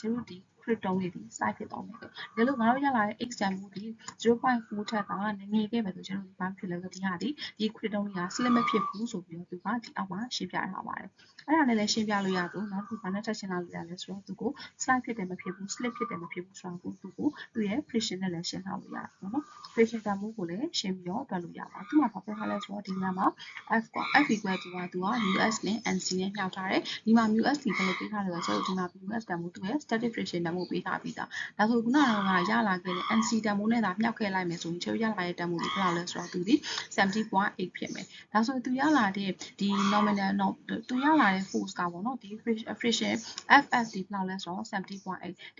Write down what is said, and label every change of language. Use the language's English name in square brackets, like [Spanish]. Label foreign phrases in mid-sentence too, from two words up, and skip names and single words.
[Burmese] တို့ဒီ crit တုံးလေးဒီ slide ဖြစ်သွားမယ်ဒါလို့ငါတို့ရလာတဲ့ x တန်ဖိုးဒီ 0.4 ထက်ကငယ်ခဲ့မယ်ဆိုကျတို့ဒီဘာဖြစ်လဲဆိုဒီဟာဒီ crit တုံးလေးက slip မဖြစ်ဘူးဆို ပြီးတော့သူကဒီအောက်မှာရှင်းပြထားပါတယ်အဲ့ဒါနဲ့လည်းရှင်းပြလို့ရတော့နောက်တစ်ခုဘာနဲ့ထပ်ရှင်းလာလို့ရလဲဆိုတော့သူကို slide ဖြစ်တယ်မဖြစ်ဘူး slip ဖြစ်တယ်မဖြစ်ဘူးဆိုတာကိုသူ့ရဲ့ friction နဲ့လည်းရှင်းထားလို့ရတယ်ပေါ့နော် friction တန်ဖိုးကိုလည်းရှင်းပြီးတော့တွက်လို့ရပါတယ်သူကဘာပြောထားလဲဆိုတော့ဒီနေရာမှာ [English] f equal to [Burmese] ကသူက us နဲ့ nc နဲ့ညှောက်ထားတယ်ဒီမှာ us ဒီဘယ်လိုပေးထားလဲဆိုတော့ဒီမှာ us တန်ဖိုးသူရဲ့ [English] static friction [Burmese] တန်ဖိုးပေးထားပြီးသားဒါဆိုခုနကတော့ရလာခဲ့တဲ့ nc တန်ဖိုးနဲ့သာမြှောက်ခဲ့လိုက်မယ်ဆိုရင်ကျွန်တော်ရလာတဲ့တန်ဖိုးဒီဘယ်လောက်လဲဆိုတော့သူဒီ 70.8 ဖြစ်မယ်ဒါဆိုသူရလာတဲ့ဒီ nominal သူရလာတဲ့ force ကပေါ့နော်ဒီ friction ff ဒီဘယ်လောက်လဲဆိုတော့ 70.8 တ